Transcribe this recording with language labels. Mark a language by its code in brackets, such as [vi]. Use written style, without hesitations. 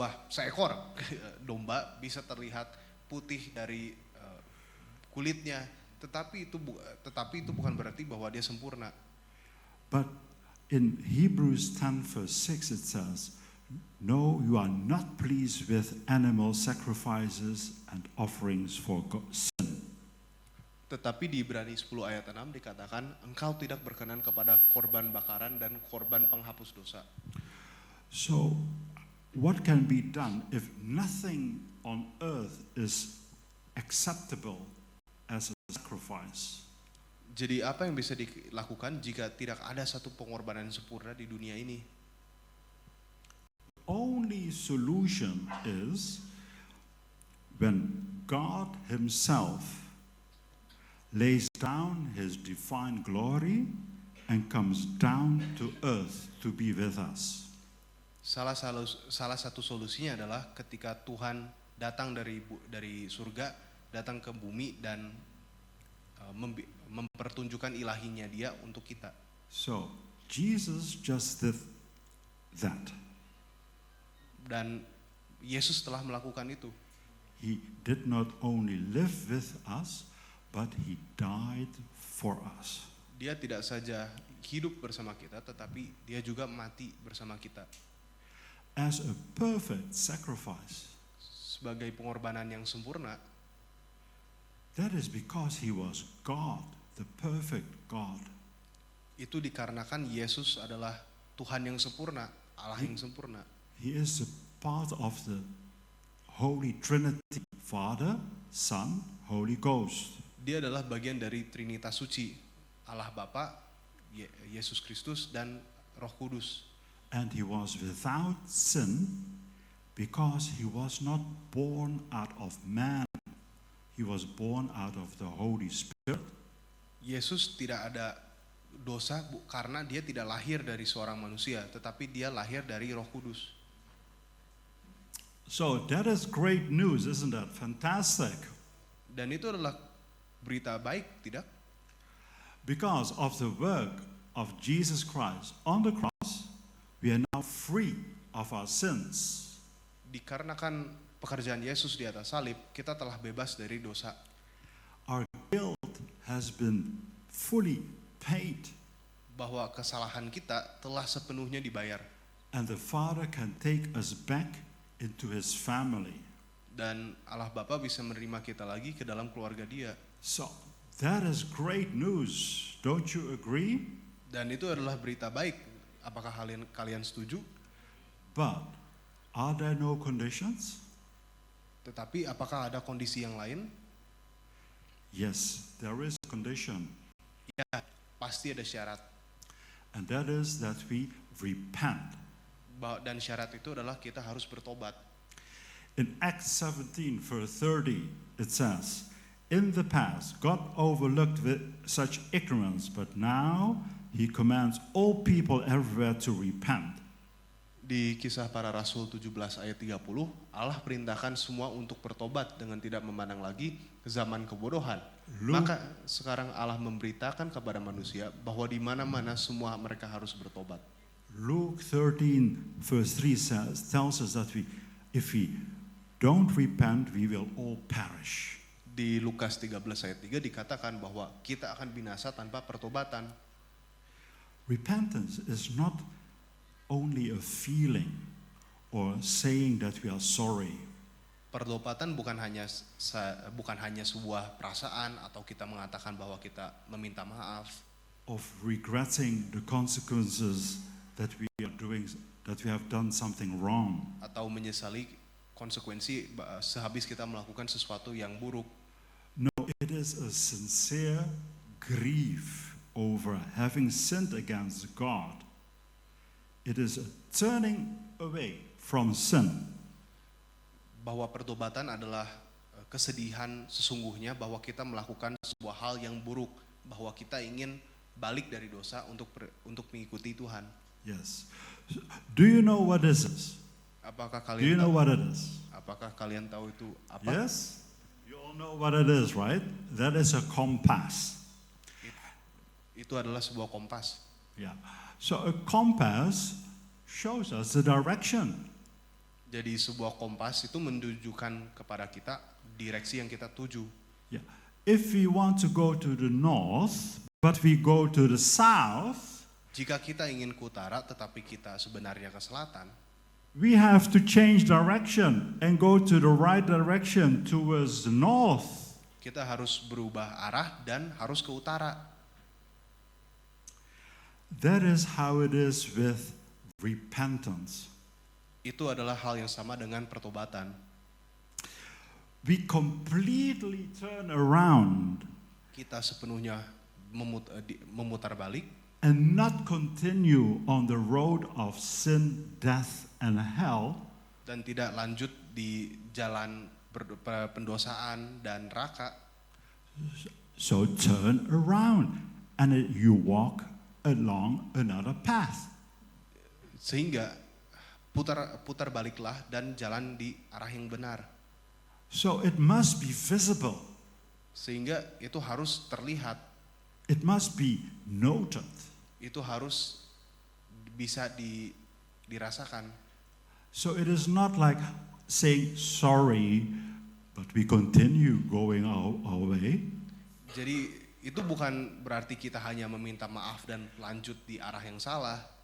[id] Seekor domba bisa terlihat putih dari kulitnya, tetapi itu bukan berarti bahwa dia sempurna. [en] But in Hebrews 10 verse 6 it says, no, you are not pleased with animal sacrifices and offerings for sin. [id] Tetapi di Ibrani 10 ayat 6 dikatakan, engkau tidak berkenan kepada korban bakaran dan korban penghapus dosa. [en] So, what can be done if nothing on earth is acceptable as a sacrifice? [id] Jadi apa yang bisa dilakukan jika tidak ada satu pengorbanan sempurna di dunia ini? [en] Only solution is when God Himself lays down His divine glory and comes down to earth to be with us. [id] Salah satu solusinya adalah ketika Tuhan datang dari surga, datang ke bumi dan mempertunjukkan ilahinya Dia untuk kita. [en] So, Jesus just did that. [id] Dan Yesus telah melakukan itu. [en] He did not only live with us, but He died for us. [id] Dia tidak saja hidup bersama kita, tetapi Dia juga mati bersama kita. [en] As a perfect sacrifice. [id] Sebagai pengorbanan yang sempurna, [en] That is because he was God, the perfect God. [id] Itu dikarenakan Yesus adalah Tuhan yang sempurna, Allah yang sempurna. [en] He is a part of the Holy Trinity, Father, Son, Holy Ghost. [id] Dia adalah bagian dari Trinitas Suci, Allah Bapa, Yesus Kristus, dan Roh Kudus. [en] And he was without sin because he was not born out of man. He was born out of the Holy Spirit. [id] Yesus tidak ada dosa karena dia tidak lahir dari seorang manusia, tetapi dia lahir dari Roh Kudus. [en] So that is great news, isn't that fantastic? [id] Dan itu adalah berita baik, tidak? [en] Because of the work of Jesus Christ on the cross, we are now free of our sins. [id] Dikarenakan pekerjaan Yesus di atas salib, kita telah bebas dari dosa. [en] Our guilt has been fully paid, [id] Bahwa kesalahan kita telah sepenuhnya dibayar. [en] and the Father can take us back into his family. [id] Dan Allah Bapa bisa menerima kita lagi ke dalam keluarga Dia. [en] So that is great news. Don't you agree? [id] Dan itu adalah berita baik. Apakah kalian setuju? [en] But are there no conditions? [id] Tetapi apakah ada kondisi yang lain? [en] Yes, there is a condition, [id] Ya, pasti ada syarat. [en] and that is that we repent. [id] Dan syarat itu adalah kita harus bertobat. [en] In Acts 17, verse 30, it says, "In the past, God overlooked such ignorance, but now he commands all people everywhere to repent." [id] Di Kisah Para Rasul 17 ayat 30, Allah perintahkan semua untuk bertobat dengan tidak memandang lagi ke zaman kebodohan. Maka sekarang Allah memberitakan kepada manusia bahwa di mana-mana semua mereka harus bertobat. [en] Luke 13, verse 3 tells us that if we don't repent, we will all perish. [id] Di Lukas 13 ayat 3 dikatakan bahwa kita akan binasa tanpa pertobatan. [en] Repentance is not only a feeling or saying that we are sorry. [id] Pertobatan bukan hanya sebuah perasaan atau kita mengatakan bahwa kita meminta maaf, [en] Of regretting the consequences that we are doing, that we have done something wrong. [id] atau menyesali konsekuensi sehabis kita melakukan sesuatu yang buruk. [en] No, it is a sincere grief over having sinned against God. It is a turning away from sin. [id] Bahwa pertobatan adalah kesedihan sesungguhnya bahwa kita melakukan sebuah hal yang buruk, bahwa kita ingin balik dari dosa untuk mengikuti Tuhan. [en] Yes. Do you know what this is? [id] Apakah [en] Do you [id] kalian [en] know [id] tahu, [en] what it is? [id] apakah kalian tahu itu apa? [en] Yes? You all know what it is, right? That is a compass. [id] Itu adalah sebuah kompas. [en] Yeah. So a compass shows us the direction. [id] Jadi sebuah kompas itu menunjukkan kepada kita direksi yang kita tuju. [en] Yeah. If we want to go to the north, but we go to the south, [id] Jika kita ingin ke utara tetapi kita sebenarnya ke selatan, [en] we have to change direction and go to the right direction towards the north. [id] kita harus berubah arah dan harus ke utara. [en] That is how it is with repentance. [id] Itu adalah hal yang sama dengan pertobatan. [en] We completely turn around [id] Kita sepenuhnya memutar balik [en] and not continue on the road of sin, death, and hell, [id] dan tidak lanjut di jalan pendosaan dan neraka. [en] so turn around and you walk along another path. [id] Sehingga putar baliklah dan jalan di arah yang benar. [en] So it must be visible. [id] Sehingga itu harus terlihat, [en] It must be noted. [id] itu harus bisa dirasakan. [en] So it is not like saying sorry, but we continue going our way. [id] Jadi itu bukan berarti kita hanya meminta maaf dan lanjut di arah yang salah.